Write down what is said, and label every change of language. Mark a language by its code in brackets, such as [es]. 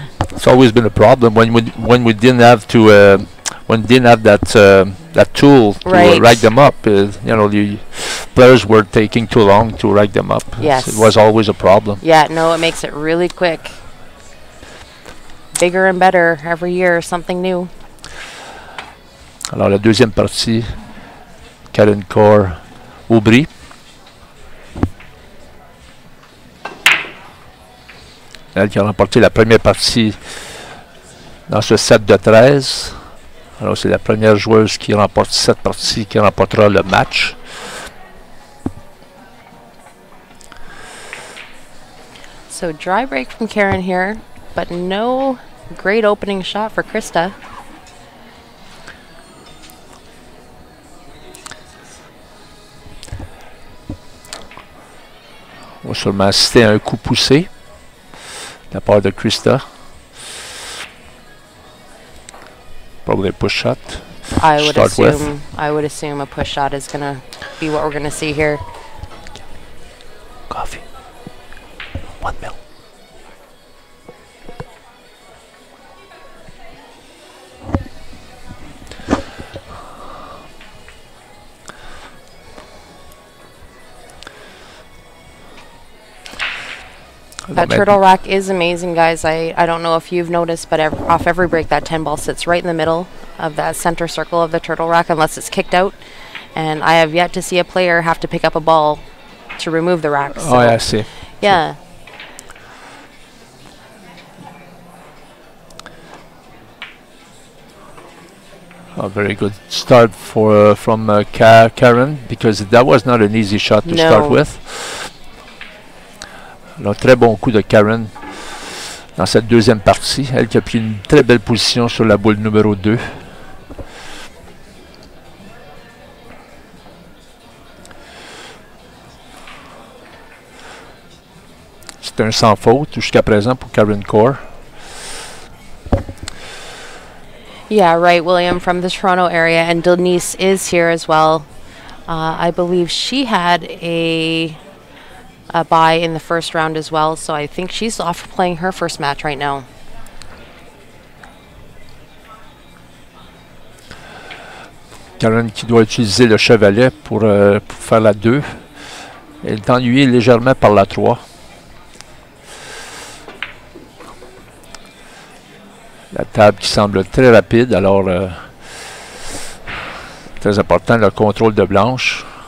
[en] It's always been a problem when we didn't have to that tool to rack them up. The players were taking too long to rack them up. Yes, it was always a problem. Yeah, no, it makes it really quick. Bigger and better every year, something new. [fr] Alors la deuxième partie, Karen Corr Aubry. Elle qui a remporté la première partie dans ce set de 13. Alors c'est la première joueuse qui remporte cette partie qui remportera le match. [en] So dry break from Karen here, but no great opening shot for Krista. [fr] On va sûrement assister à un coup poussé de la part de Krista. [en] Probably a push shot. I would assume a push shot is gonna be what we're gonna see here. Coffee. 1 mil. That turtle rack is amazing, guys. I don't know if you've noticed, but off every break, that 10 ball sits right in the middle of that center circle of the turtle rack unless it's kicked out. And I have yet to see a player have to pick up a ball to remove the rack. So oh, yeah, I see. Yeah. A very good start from Karen, because that was not an easy shot to start with. [fr] Un très bon coup de Karen dans cette deuxième partie. Elle qui a pris une très belle position sur la boule numéro 2. C'est un sans faute jusqu'à présent pour Karen Corr. [en] Yeah, right, William, from the Toronto area, and Denise is here as well. I believe she had a bye in the first round as well, so I think she's off playing her first match right now. [fr] Karen qui doit utiliser le chevalet pour faire la 2. Elle est ennuyée légèrement par la 3. table qui semble très rapide, alors très important le contrôle de blanche.